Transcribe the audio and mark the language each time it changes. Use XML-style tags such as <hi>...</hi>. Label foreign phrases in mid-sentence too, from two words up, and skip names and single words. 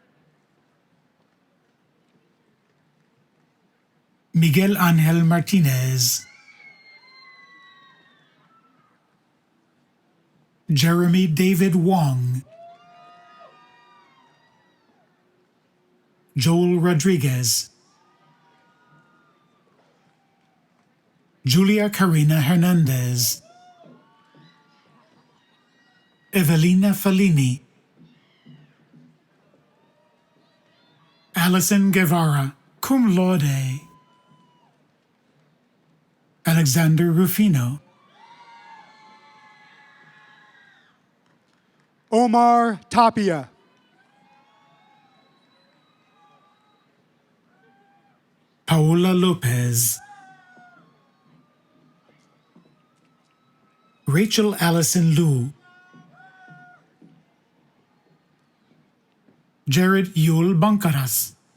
<en>Miguel Angel Martinez, Jeremy David Wong, Joel Rodriguez, Julia Karina Hernandez, Evelina Fellini, Alison Guevara,</en> <la>cum laude,</la> <en>Alexander Rufino, Omar Tapia, Paola Lopez, Rachel Allison Liu, Jared Yul Bancaras,</en>